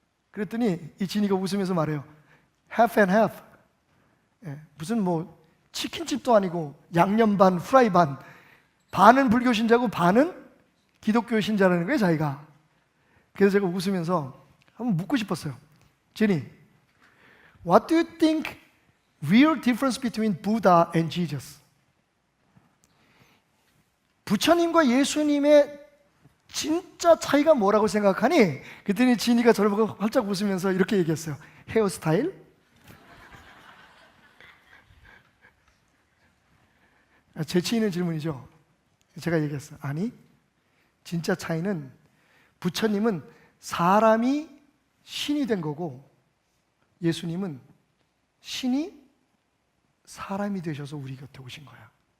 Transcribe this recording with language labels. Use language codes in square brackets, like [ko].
[ko] 그랬더니 이 진이가 웃으면서 말해요. [en] half and half. [ko] 무슨 치킨집도 아니고 양념 반, 후라이 반. 반은 불교 신자고 반은 기독교 신자라는 거예요, 자기가. 그래서 제가 웃으면서 한번 묻고 싶었어요. [en] 진이, what do you think real difference between Buddha and Jesus? [ko] 부처님과 예수님의 진짜 차이가 뭐라고 생각하니? 그랬더니 진이가 저를 보고 활짝 웃으면서 이렇게 얘기했어요. 헤어스타일? 재치 있는 질문이죠. 제가 얘기했어요. 아니, 진짜 차이는 부처님은 사람이 신이 된 거고 예수님은 신이 사람이 되셔서 우리 곁에 오신 거야.